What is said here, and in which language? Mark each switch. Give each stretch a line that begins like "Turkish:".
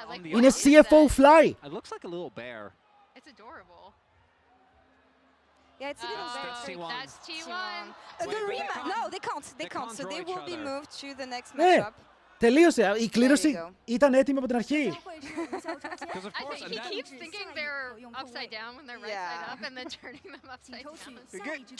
Greek: Είναι CFO fly.
English: It looks like a little bear. It's adorable. Yeah, it's a little bear. That's T1. The rematch. No, they can't. They can't. So they will be moved to the next
Greek: Ναι,
English: matchup.
Greek: τελείωσε. Η κλήρωση ήταν έτοιμη από την αρχή.
English: He keeps thinking they're upside down when they're right side up and then turning them upside down.